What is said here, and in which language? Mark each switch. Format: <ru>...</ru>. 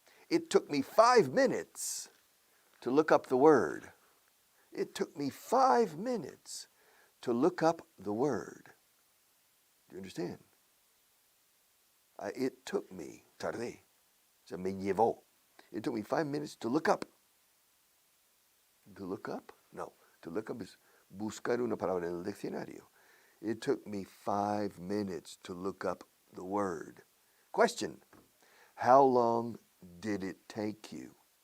<en>It took me 5 minutes to look up the word. It took me 5 minutes to look up the word. Do you understand? It took me,</en> <es>tardé. Se me llevó.</es> <en>It took me 5 minutes to look up. To look up? No. To look up is</en> <es>buscar una palabra en el diccionario.</es> <en>It took me 5 minutes to look up the word. Question. How long did it take you</en>